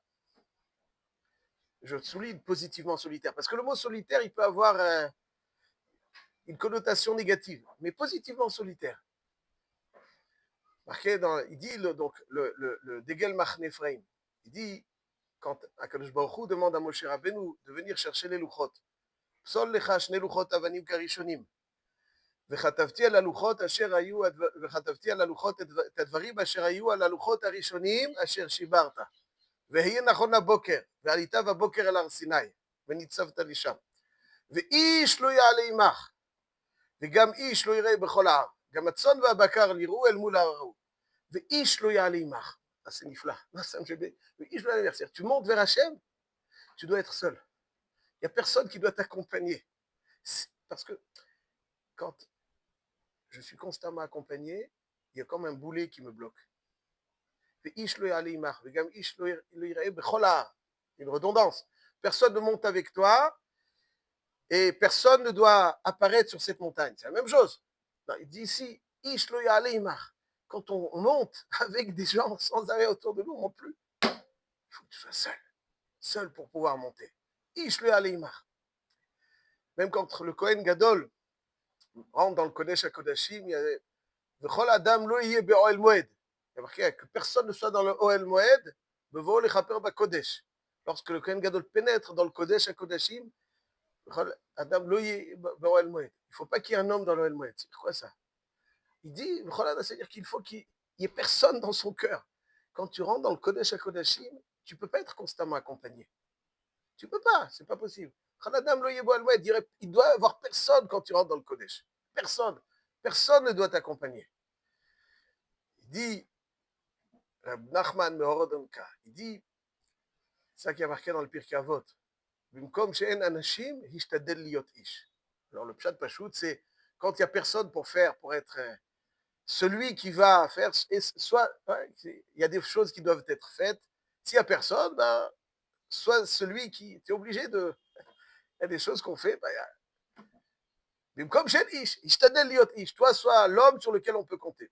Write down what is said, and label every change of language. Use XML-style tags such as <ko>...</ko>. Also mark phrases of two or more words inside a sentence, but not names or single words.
<fr>Je souligne positivement solitaire, parce que le mot solitaire, il peut avoir une connotation négative, mais positivement solitaire. Marqué il dit donc le Degel Machne Ephraim, il dit quand Akadosh Baruch Hu demande à Moshe Rabbeinu de venir chercher les louchot,</fr> <he>פסל לך שני לוחות אבנים כראשונים, וכתבתי על הלוחות אשר היו, וכתבתי על הלוחות את הדברים אשר היו על הלוחות הראשונים אשר שיברת. ויהי נכון הבוקר, ועלית בבוקר אל הר סיני, וניצבת לי שם. ואיש לא יעלה עמך, וגם איש לא יראה בכל ההר. גם הצאן והבקר יראו אל מול ההר ההוא. ואיש לא יעלה עמך. אז c'est נפלא. ואיש לא יעלה עמך.</he> <fr>Tu montes vers Hachem, tu dois être seul. Il n'y a personne qui doit t'accompagner. Parce que quand je suis constamment accompagné, il y a comme un boulet qui me bloque.</fr> <he>ואיש לא יעלה עמך, וגם איש לא יראה בכל ההר.</he> <fr>Une redondance. Personne ne monte avec toi, et personne ne doit apparaître sur cette montagne. C'est la même chose. Non, il dit ici,</fr> <he>איש לא יעלה עמך.</he> <fr>Quand on monte avec des gens sans arrêt autour de nous non plus, il faut que tu sois seul. Seul pour pouvoir monter.</fr> <he>איש לא יעלה עמך.</he> <fr>Même quand le Kohen Gadol rentre dans le Kodesh HaKodashim, il y a</fr> <he>וכל אדם לא יהיה באהל מועד.</he> <fr>Il y a marqué que personne ne soit dans le Oel Moed,</fr> <he>בבואו לכפר בקודש.</he> <fr>Lorsque le Kohen Gadol pénètre dans le Kodesh HaKodashim,</fr> <he>אדם לא יהיה באהל מועד.</he> <fr>Il ne faut pas qu'il y ait un homme dans l'Oel Moed. C'est quoi ça? Il dit, c'est-à-dire qu'il faut qu'il n'y ait personne dans son cœur. Quand tu rentres dans le Kodesh HaKodashim, tu ne peux pas être constamment accompagné. Tu ne peux pas, c'est pas possible. Il doit y avoir personne quand tu rentres dans le Kodesh. Personne. Personne ne doit t'accompagner. Il dit, Rab Nachman Mehorodonka, il dit, ça qui a marqué dans le Pirkei Avot,</fr> <he>במקום שאין אנשים, השתדל להיות איש.</he> <fr>Alors le</fr> <he>פשט פשוט,</he> <fr>c'est quand il n'y a personne pour être celui qui va faire, soit il y a des choses qui doivent être faites. S'il n'y a personne, ben, soit celui qui est obligé de. Il y a des choses qu'on fait. Ben, comme chez</fr> <he>איש, השתדל להיות איש,</he> <fr>toi, sois l'homme sur lequel on peut compter.</fr>